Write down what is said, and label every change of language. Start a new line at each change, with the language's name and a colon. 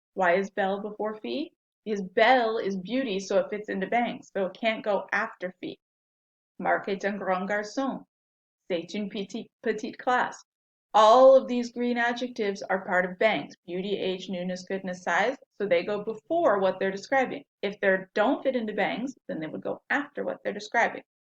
English: Why is belle before fille? Because belle is beauty, so it fits into bangs. So it can't go after fille.
French: Marc est un grand garçon. C'est une petite classe.
English: All of these green adjectives are part of bangs. Beauty, age, newness, goodness, size. So they go before what they're describing. If they don't fit into bangs, then they would go after what they're describing.